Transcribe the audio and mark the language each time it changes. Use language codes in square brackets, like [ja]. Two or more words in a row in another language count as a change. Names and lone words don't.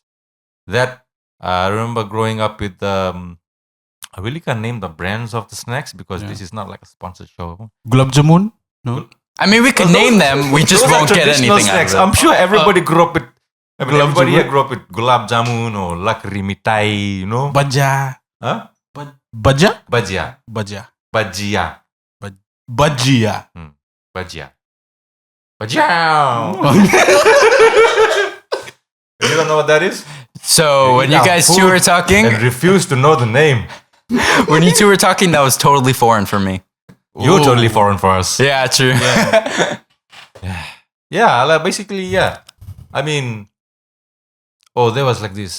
[en] That I remember growing up with. I really can't name the brands of the snacks because Yeah. this is not like a sponsored show. Gulab jamun? No. I mean, we could name them. We just Those are won't get traditional anything snacks. out of I'm sure everybody grew up with. I mean, Gulab everybody jamun? here grew up with gulab jamun or lakri mitai, Baja. Huh? Baja? Bajia. Baja. Bajia. Bajia. Bajia. Bajia. You don't know what that is? it. So when you Yeah, guys two food were talking, And refuse to know the name. when you two were talking, that was totally foreign for me. You're totally foreign for us. Yeah, true. Yeah, like basically, yeah. I mean, there was like this.